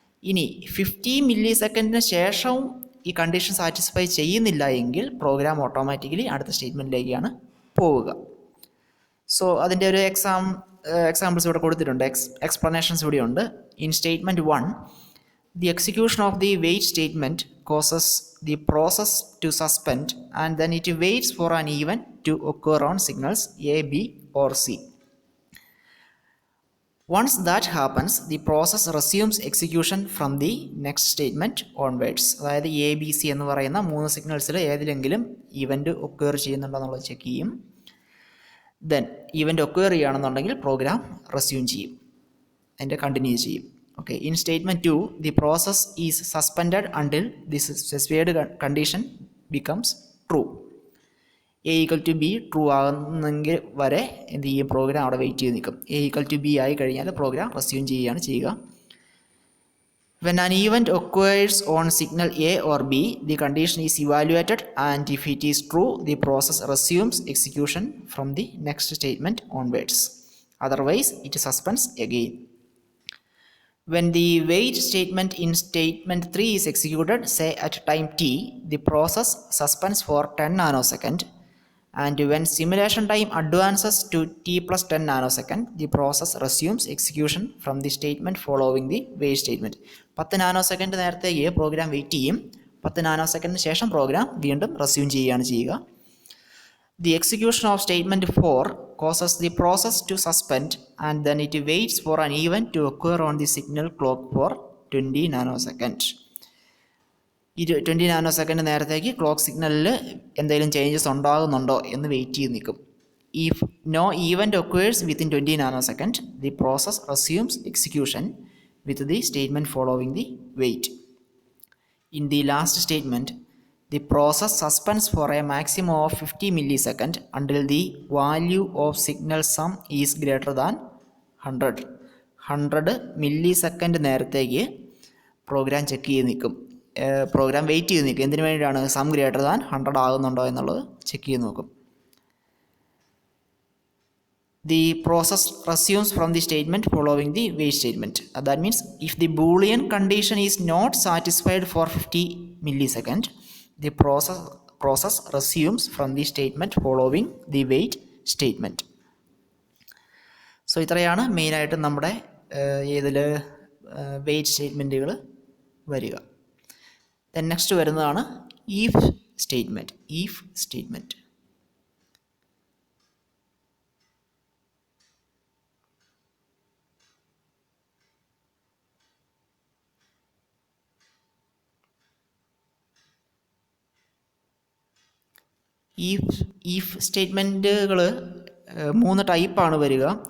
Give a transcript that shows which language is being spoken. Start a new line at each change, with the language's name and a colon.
Malayalam: ഇനി 50 മില്ലി സെക്കൻഡിന് ശേഷവും ഈ കണ്ടീഷൻ സാറ്റിസ്ഫൈ ചെയ്യുന്നില്ല എങ്കിൽ പ്രോഗ്രാം ഓട്ടോമാറ്റിക്കലി അടുത്ത സ്റ്റേറ്റ്മെൻറ്റിലേക്കാണ് പോവുക. സോ അതിൻ്റെ ഒരു എക്സാമ്പിൾസ് ഇവിടെ കൊടുത്തിട്ടുണ്ട്, എക്സ്പ്ലനേഷൻസ് ഇവിടെ ഉണ്ട്. In statement 1
English: The execution of the wait statement causes the process to suspend and then it waits for an event to occur on signals A, B or C. Once that happens, the process resumes execution from the next statement onwards.
Malayalam: അതായത് A B C എന്ന് പറയുന്ന 3 സിഗ്നൽസിൽ ഏതിലെങ്കിലും event ഒക്കേർ ചെയ്യുന്നുണ്ടോ എന്നുള്ളത് check ചെയ്യും. Then event ഒക്കേർ ചെയ്യുകയാണെന്നുണ്ടെങ്കിൽ programme resume ചെയ്യും, അതിൻ്റെ continue ചെയ്യും.
English: Okay, in statement 2, the process is suspended until this specified condition becomes true. A equal to B true
Malayalam: ആകുന്നെങ്കിൽ വരെ എന്ത് ചെയ്യും, പ്രോഗ്രാം അവിടെ വെയിറ്റ് ചെയ്ത് നിൽക്കും.
English: A equal to B
Malayalam: ആയി കഴിഞ്ഞാൽ പ്രോഗ്രാം റെസ്യൂം ചെയ്യുകയാണ് ചെയ്യുക.
English: When an event occurs on signal A or B, the condition is evaluated and if it is true, the process resumes execution from the next statement onwards. Otherwise, it suspends again. When the wait statement in statement 3 is executed, say at time t, the process suspends for 10 nanosecond, and when simulation time advances to t plus 10 nanosecond, the process resumes execution from the statement following the wait statement.
Malayalam: 10 nanosecond നേരത്തേക്ക് programme wait ചെയ്യും, 10 നാനോസെക്കൻഡിന് ശേഷം programme വീണ്ടും resume ചെയ്യുകയാണ് ചെയ്യുക.
English: The execution of statement 4 causes the process to suspend and then it waits for an event to occur on the signal clock for 20 nanosecond.
Malayalam: ഈ 20 nanosecond നേരത്തേക്ക് clock സിഗ്നലിൽ എന്തെങ്കിലും ചേഞ്ചസ് ഉണ്ടാകുന്നുണ്ടോ എന്ന് വെയിറ്റ് ചെയ്ത് നിൽക്കും.
English: If no event occurs within 20 nanosecond, the process resumes execution with the statement following the wait. In the last statement, the process suspends for a maximum of 50 milliseconds until the value of signal sum is greater than 100 millisecond
Malayalam: നേരത്തേക്ക് programme check ചെയ്ത് നിൽക്കും, programme wait ചെയ്ത് നിൽക്കും. എന്തിനു വേണ്ടിയിട്ടാണ്? Some greater than 100 ആകുന്നുണ്ടോ എന്നുള്ളത് check ചെയ്ത് നോക്കും.
English: The process resumes from the statement following the wait statement. That means if the Boolean condition is not satisfied for 50 milliseconds, the process resumes from the statement following the wait statement.
Malayalam: So ഇത്രയാണ് മെയിനായിട്ട് നമ്മുടെ ഏതിൽ wait സ്റ്റേറ്റ്മെൻറ്റുകൾ വരിക. Then next വരുന്നതാണ് if statement. If statement if സ്റ്റേറ്റ്മെൻറ്റുകൾ 3 ടൈപ്പാണ് വരിക.